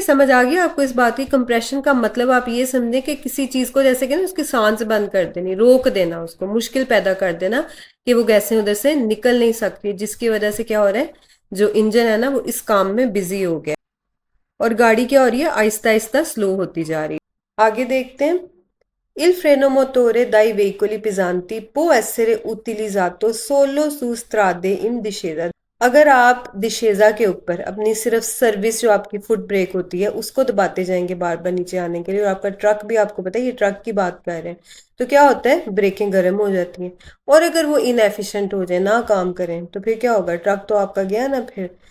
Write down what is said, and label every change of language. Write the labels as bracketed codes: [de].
[hi] समझ आ गया आपको इस बात की। कंप्रेशन का मतलब आप ये समझें कि किसी चीज को जैसे कि ना उसकी सांस बंद कर देनी, रोक देना, उसको मुश्किल पैदा कर देना कि वो गैसें उधर से निकल नहीं सकती, जिसकी वजह से क्या हो रहा है, जो इंजन है ना वो इस काम में बिजी हो गया और गाड़ी क्या हो रही है, आहिस्ता आहिस्ता स्लो होती जा रही है। आगे देखते हैं। [it] Il freno motore dai veicoli pesanti può essere utilizzato solo su strade in discesa। [hi] अगर आप दिशेजा के ऊपर अपनी सिर्फ सर्विस जो आपकी फुट ब्रेक होती है उसको दबाते जाएंगे बार बार नीचे आने के लिए, और आपका ट्रक भी, आपको पता है ये ट्रक की बात कर रहे हैं, तो क्या होता है, ब्रेकें गर्म हो जाती हैं। और अगर वो इनएफिशिएंट हो जाए, ना काम करें, तो फिर क्या होगा, ट्रक तो आपका गया ना फिर।